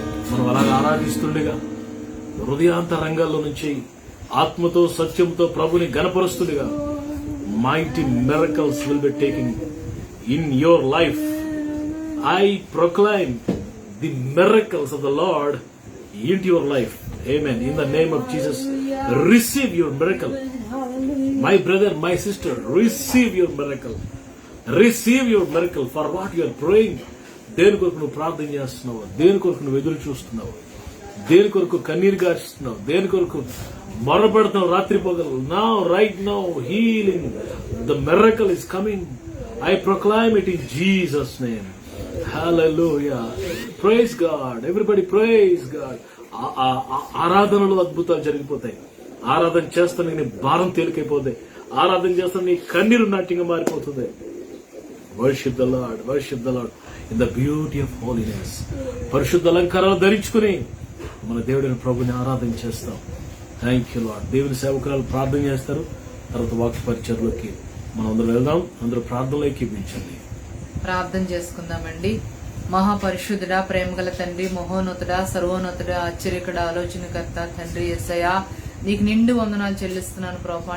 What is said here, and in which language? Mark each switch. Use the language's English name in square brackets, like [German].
[Telugu] మనం అలాగా ఆరాధిస్తుండగా హృదయాంతరంగాల్లో నుంచి ఆత్మతో సత్యంతో ప్రభుని గణపరుస్తుండగా [English] mighty miracles will be taking in your life. I proclaim the miracles of the Lord into your life. Amen. In the name of Jesus, receive your miracle. My brother, my sister, receive your miracle. Receive your miracle for what you are praying. [Telugu] దేని కొరకు నువ్వు ప్రార్థన చేస్తున్నావు, దేని కొరకు నువ్వు ఎదురు చూస్తున్నావు, దేని కొరకు కన్నీరు గారుస్తున్నావు, దేని కొరకు మొరపెడతావు రాత్రి పగలు. [English] Now, right now, healing, the miracle is coming. I proclaim it in Jesus' name. Hallelujah. Praise God. Everybody praise God. [Telugu] ఆరాధనలో అద్భుతాలు జరిగిపోతాయి. ఆరాధన చేస్తాను నీ భారం తేలికైపోతాయి. ఆరాధన చేస్తాను నీ కన్నీరు నాట్యంగా మారిపోతుంది. [English] Worship the Lord, worship the Lord in the beauty of holiness. [Telugu] పరిశుద్ధ అలంకారాలు ధరించుకుని మన దేవుడిని ప్రభుని ఆరాధన చేస్తాం. [English] Thank you Lord. [Telugu] దేవుని సేవకురాలు ప్రార్థన చేస్తారు. తర్వాత వాక్య పరిచర్లోకి మనం అందరం వెళ్దాం. అందరూ ప్రార్థనలో ఎక్కిపించండి. ప్రార్థన చేసుకుందామండి. మహాపరిశుద్ధుడా, ప్రేమగల తండ్రి, మహోన్నతుడా, సర్వోన్నతుడా, ఆశ్చర్యకుడా, ఆలోచనకర్త తండ్రి యేసయ్యా, నీకు నిండు వందనాలు చెల్లిస్తున్నాను ప్రభా.